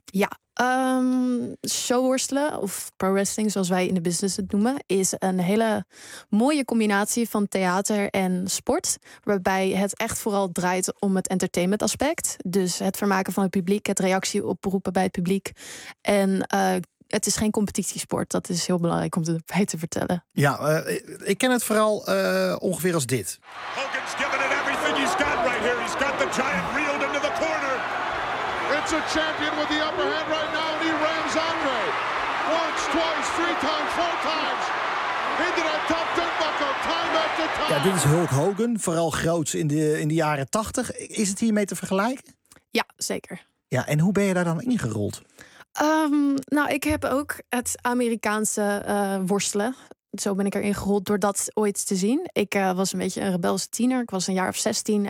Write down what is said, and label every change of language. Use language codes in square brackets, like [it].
[nl] Ja, showworstelen of pro wrestling, zoals wij in de business het noemen, is een hele mooie combinatie van theater en sport, waarbij het echt vooral draait om het entertainment aspect. Dus het vermaken van het publiek, het reactie oproepen bij het publiek en het is geen competitiesport. Dat is heel belangrijk om erbij te vertellen. Ja, ik ken het vooral ongeveer als dit. [en] Hogan's giving it everything he's got right here. He's got the giant reeled into the corner. It's a champion with the upper hand right now. And he rams Andre. Once, twice, three times, four times. Into that top turnbuckle, time after time. [nl] Ja, dit is Hulk Hogan. Vooral groots in de jaren 80. Is het hiermee te vergelijken? Ja, zeker. Ja, en hoe ben je daar dan ingerold? Ik heb ook het Amerikaanse worstelen. Zo ben ik erin gerold door dat ooit te zien. Ik was een beetje een rebelse tiener. Ik was een jaar of 16.